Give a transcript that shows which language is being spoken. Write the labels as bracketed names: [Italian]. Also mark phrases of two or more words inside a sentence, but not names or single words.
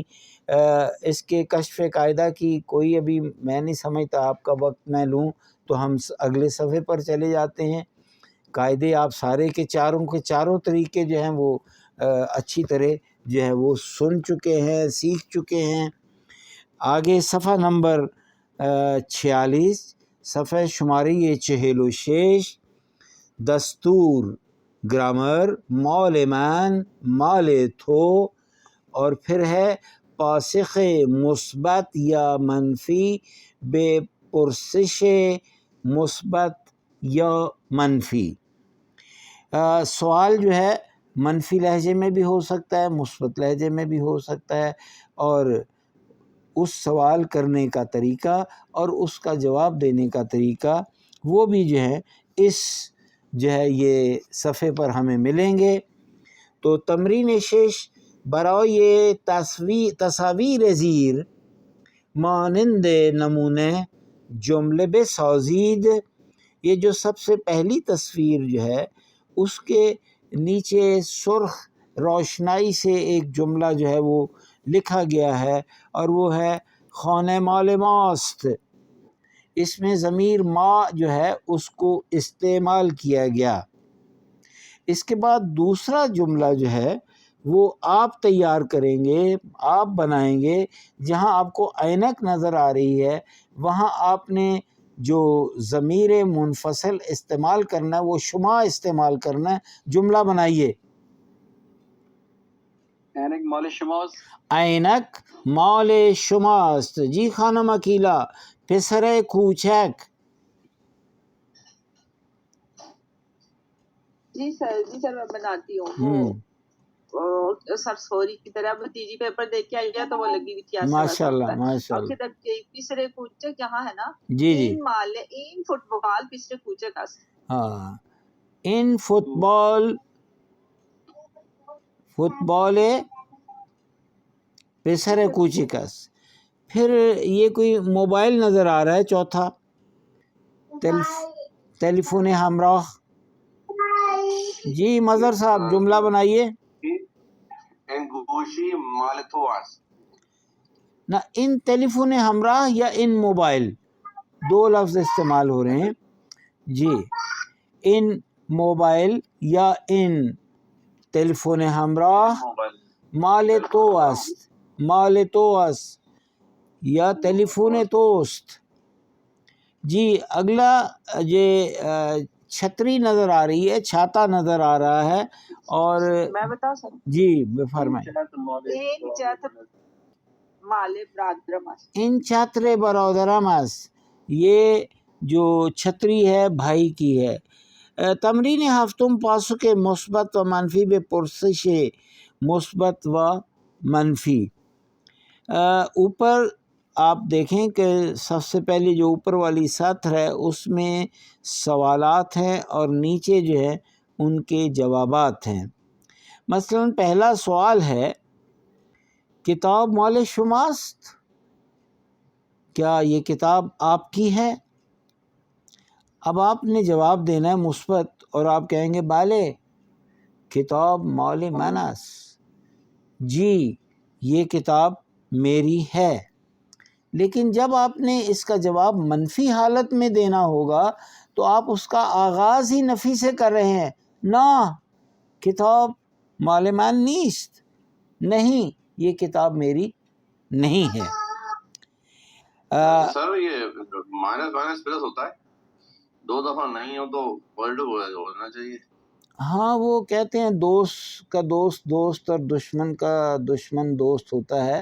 [Urdu] اس کے کشف قاعدہ کی کوئی ابھی میں نہیں سمجھتا، آپ کا وقت میں لوں تو ہم اگلے صفحے پر چلے جاتے ہیں. قاعدے آپ سارے کے چاروں طریقے جو ہیں وہ اچھی طرح جو ہے وہ سن چکے ہیں، سیکھ چکے ہیں. آگے صفحہ نمبر [Persian] 46، صفحہ شماری 46، دستور گرامر مال من مال تو، [Urdu] اور پھر ہے [Persian] پاسخ مثبت یا منفی بے پرسش مثبت یا منفی. [Urdu] سوال جو ہے منفی لہجے میں بھی ہو سکتا ہے، مثبت لہجے میں بھی ہو سکتا ہے، اور اس سوال کرنے کا طریقہ اور اس کا جواب دینے کا طریقہ وہ بھی جو ہے اس جو ہے یہ صفحے پر ہمیں ملیں گے. [Persian] تو تمرین 6 برای تصاویر زیر مانند نمونے جمله بسازید. [Urdu] یہ جو سب سے پہلی تصویر جو ہے اس کے نیچے سرخ روشنائی سے ایک جملہ جو ہے وہ لکھا گیا ہے، اور وہ ہے [Persian] خانہ مال ماست. [Urdu] اس میں ضمیر ما جو ہے اس کو استعمال کیا گیا. اس کے بعد دوسرا جملہ جو ہے وہ آپ تیار کریں گے، آپ بنائیں گے. جہاں آپ کو عینک نظر آ رہی ہے وہاں آپ نے جو ضمیر منفصل استعمال کرنا ہے وہ شما استعمال کرنا ہے. جملہ بنائیے. [Persian] عینک مال شماست. عینک مال شماست. جی خانم اکیلا. پسر کوچک. [Urdu] جی سر میں بناتی ہوں. وہ سرسوری کی طرح بھتیجی پیپر دیکھ کے آئی ہے تو وہ لگی ہوئی تھی. ماشاء اللہ ماشاء اللہ. اور [Persian] پسرے کوچک [Urdu] یہاں ہے نا. جی جی. [Persian] این فٹ بال پسرے کوچک است. ہاں ان فٹ بال پسر کوچک است. [Urdu] پھر یہ کوئی موبائل نظر آ رہا ہے. چوتھا [Persian] ٹیلیفون ہمراہ. [Urdu] جی مظہر صاحب جملہ بنائیے. [Persian] ان گوشی مال تو است. [Urdu] نہ [Persian] ان ٹیلیفون ہمراہ [Urdu] یا [Persian] ان موبائل، [Urdu] دو لفظ استعمال ہو رہے ہیں. [Persian] جی ان موبائل یا ان ٹیلیفون ہمراہ مال تو است. مال تو است یا ٹیلیفون توست. [Urdu] جی اگلا یہ چھتری نظر آ رہی ہے، چھاتا نظر آ رہا ہے. اور میں بتا سکتا ہوں. جی فرمائیں. [Persian] ان چھاتر برادرم است. [Urdu] یہ جو چھتری ہے بھائی کی ہے. [Persian] تمرین ہفتم پاسخ مثبت و منفی بے پرسش مثبت و منفی. [Urdu] اوپر آپ دیکھیں کہ سب سے پہلے جو اوپر والی سطر ہے اس میں سوالات ہیں اور نیچے جو ہے ان کے جوابات ہیں۔ مثلا پہلا سوال ہے [Persian] کتاب مال شماست، [Urdu] کیا یہ کتاب آپ کی ہے؟ اب آپ نے جواب دینا ہے مثبت، اور آپ کہیں گے [Persian] بالے کتاب مال من است، [Urdu] جی یہ کتاب میری ہے۔ لیکن جب آپ نے اس کا جواب منفی حالت میں دینا ہوگا تو آپ اس کا آغاز ہی نفی سے کر رہے ہیں، [Persian] نہ کتاب مال من نیست، [Urdu] نہیں یہ کتاب میری نہیں ہے۔ سر یہ مائنس مائنس پلس ہوتا ہے، 2 دفعہ نہیں ہو تو ورلڈ ہونا چاہیے۔ ہاں وہ کہتے ہیں دوست کا دوست دوست اور دشمن کا دشمن دوست ہوتا ہے۔